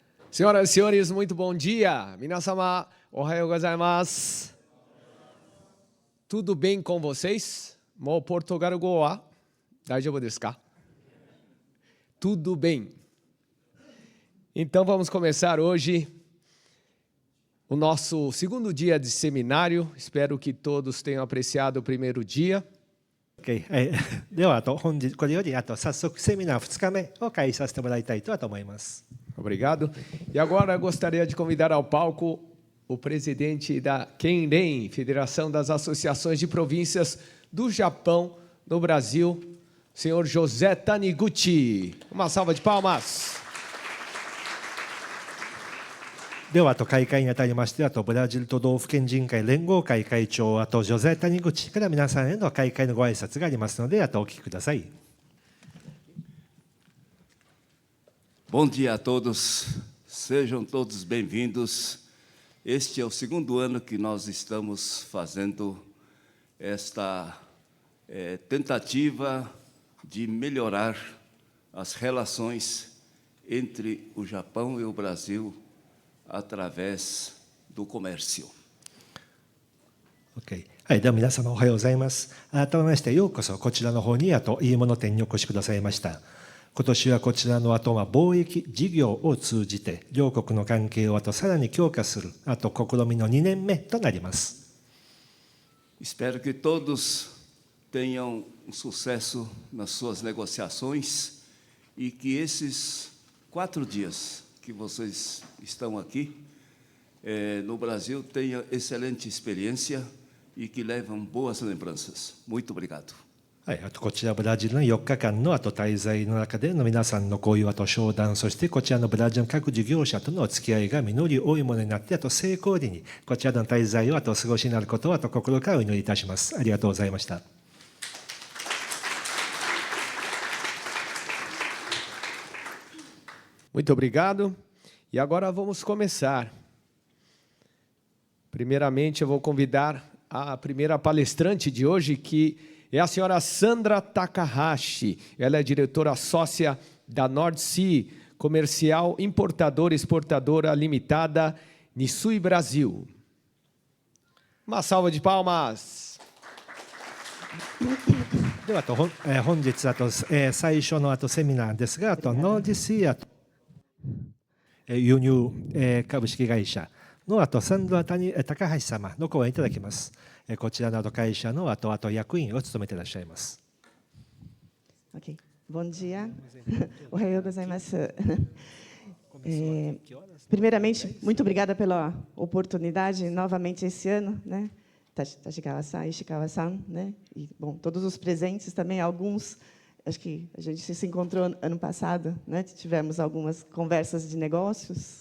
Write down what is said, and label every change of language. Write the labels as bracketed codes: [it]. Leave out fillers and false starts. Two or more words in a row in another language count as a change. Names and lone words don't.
[pt] Senhoras e senhores, muito bom dia. [ja] 皆様、おはようございます. [pt] Tudo bem com vocês? [ja] もポルトガル語は大丈夫ですか? [pt] Tudo bem. Então vamos começar hoje o nosso segundo dia de seminário. Espero que todos tenham apreciado o primeiro dia. [ja] OK、では本日これより早速セミナー2日目を開始させてもらいたいと思います。 [pt] Obrigado. E agora gostaria de convidar ao palco o presidente da Kenren, Federação das Associações de Províncias do Japão no Brasil, senhor José Taniguchi. Uma salva de palmas. [ja] では開会にあたりましてブラジル都道府県人会連合会会長ジョゼ・タニグチから皆さんへの開会のご挨拶がありますのでお聞きください。 [pt] Bom dia a todos, sejam todos bem-vindos. Este é o segundo ano que nós estamos fazendo esta tentativa de melhorar as relações entre o Japão e o Brasil através do comércio. [ja] OK、では皆様おはようございます。改めましてようこそこちらの方にいいもの店にお越しくださいました。今年はこちらの貿易事業を通じて両国の関係をさらに強化する試みの2年目となります。 [pt] Espero que todos tenham sucesso nas suas negociações e que esses 4 dias que vocês estão aqui no Brasil tenham excelente experiência e que levam boas lembranças. Muito obrigado. [ja] こちらブラジルの4日間の滞在の中での皆さんのこういう商談、そしてこちらのブラジルの各事業者とのお付き合いが実り多いものになって成功裏にこちらの滞在をお過ごしになることを心からお祈りいたします。ありがとうございました。 [pt] Muito obrigado. E agora vamos começar. Primeiramente, eu vou convidar a primeira palestrante de hoje, que é a senhora Sandra Takahashi. Ela é diretora sócia da North Sea Comercial Importadora e Exportadora Limitada, Nissui Brasil. Uma salva de palmas. [ja] では本日最初のセミナーですがノーディシア輸入株式会社のサンドラ高橋様の講演いただきます。こちらの会社の役員を務めていらっしゃいます。 [pt] OK. Bom dia. [ja] おはようございます. [pt] Primeiramente, muito obrigada pela oportunidade novamente esse ano, né? Tachikawa-san, Ishikawa-san, né? E bom, todos os presentes também, alguns, acho que a gente se encontrou ano passado, né? Tivemos algumas conversas de negócios.